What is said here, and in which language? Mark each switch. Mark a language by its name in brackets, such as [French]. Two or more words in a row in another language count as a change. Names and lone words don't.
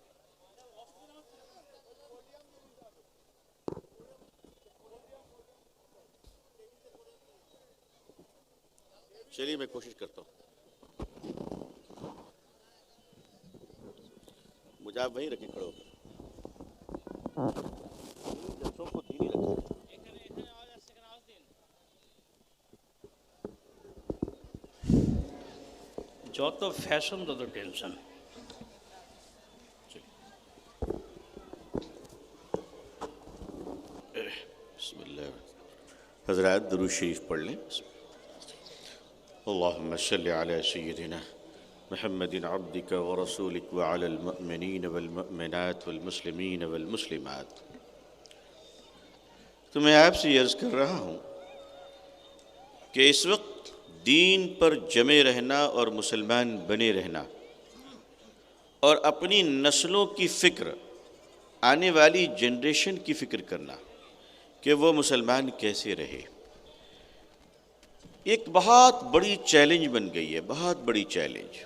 [Urdu] چلیے میں کوشش کرتا ہوں، مجھے آپ وہیں رکھیں کھڑے ہو کر، جلسوں کو دینی رکھیں۔ [Bangla] যত ফ্যাশন তত টেনশন। [Arabic] بسم اللہ، [Urdu] حضرات درود شریف پڑھ لیں۔ [Arabic] اللہم صلی علی سیدنا محمد عبدک ورسولک وعلی المؤمنین والمؤمنات والمسلمین والمسلمات۔ [Urdu] تو میں آپ سے عرض کر رہا ہوں کہ اس وقت دین پر جمے رہنا اور مسلمان بنے رہنا اور اپنی نسلوں کی فکر، آنے والی جنریشن کی فکر کرنا کہ وہ مسلمان کیسے رہے، ایک بہت بڑی چیلنج بن گئی ہے، بہت بڑی چیلنج۔